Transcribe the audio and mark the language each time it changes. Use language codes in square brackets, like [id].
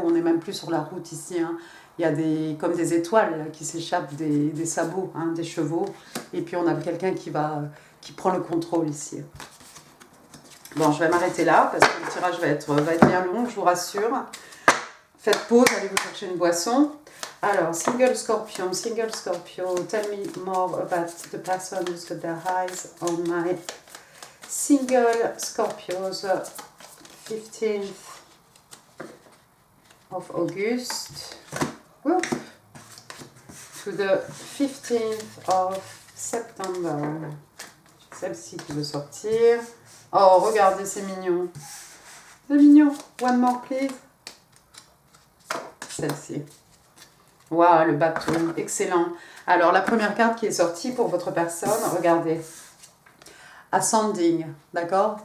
[fr] On n'est même plus sur la route ici. Hein. Il y a comme des étoiles là, qui s'échappent des sabots, hein, des chevaux. Et puis on a quelqu'un qui prend le contrôle ici. Bon, je vais m'arrêter là parce que le tirage va être bien long, je vous rassure. Faites pause, allez vous chercher une boisson. [en] Alors, single Scorpio, tell me more about the person who's got their eyes on my single Scorpios, 15th of August to the 15th of September. [fr] Celle-ci qui veut sortir. Oh, regardez, c'est mignon. C'est mignon. [en] One more, please. [fr] Celle-ci. Waouh, le bateau. Excellent. Alors, la première carte qui est sortie pour votre personne, regardez. Ascending, d'accord?